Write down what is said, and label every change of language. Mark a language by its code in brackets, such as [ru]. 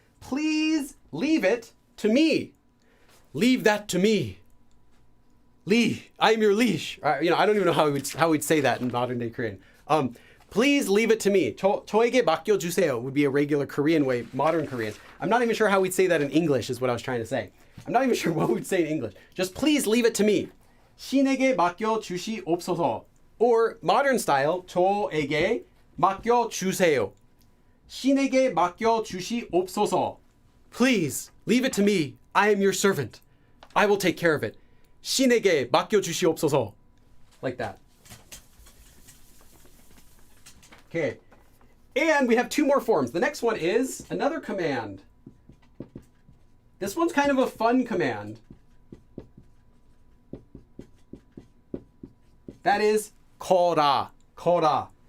[en] Please leave it to me. Leave that to me. I'm your leash. I don't even know how we'd say that in modern day Korean. Please leave it to me. [ko] 저에게 맡겨주세요 [en] would be a regular Korean way, modern Korean. I'm not even sure how we'd say that in English is what I was trying to say. I'm not even sure what we'd say in English. Just please leave it to me. [ko] 신에게 맡겨주시옵소서. [en] Or modern style, [ko] 저에게 맡겨주세요. 신에게 맡겨주시옵소서. [en] Please leave it to me. I am your servant. I will take care of it. [ko] 신에게 맡겨주시옵소서. [en] Like that. Okay. And we have two more forms. The next one is another command. This one's kind of a fun command. That is 거라. 거라.